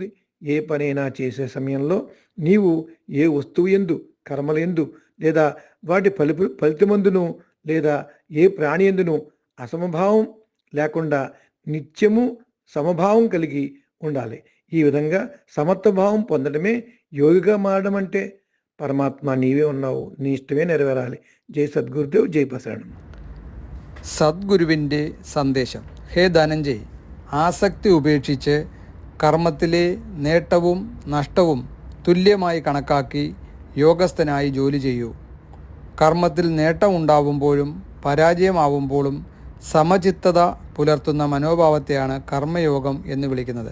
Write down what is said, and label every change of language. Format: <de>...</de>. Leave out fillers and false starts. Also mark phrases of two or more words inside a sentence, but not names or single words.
<te>ఏ పనైనా చేసే సమయంలో నీవు ఏ వస్తువు యందు, కర్మల యందు లేదా వాటి ఫలితమందును లేదా ఏ ప్రాణి యందును అసమభావం లేకుండా నిత్యము సమభావం కలిగి ఉండాలి. ఈ విధంగా సమత్వభావం పొందడమే యోగిగా మారడం అంటే. పరమాత్మ నీవే ఉన్నావు, నీ ఇష్టమే నెరవేరాలి. జై సద్గురుదేవ్, జై ప్రసరణం.</te> <ml>സദ്ഗുരുവിൻ്റെ സന്ദേശം. ഹേ ധനഞ്ജയ്, ആസക്തി ഉപേക്ഷിച്ച് കർമ്മത്തിലെ നേട്ടവും നഷ്ടവും തുല്യമായി കണക്കാക്കി യോഗസ്ഥനായി ജോലി ചെയ്യൂ. കർമ്മത്തിൽ നേട്ടം ഉണ്ടാവുമ്പോഴും പരാജയമാവുമ്പോഴും സമചിത്തത പുലർത്തുന്ന മനോഭാവത്തെയാണ് കർമ്മയോഗം എന്ന് വിളിക്കുന്നത്.</ml>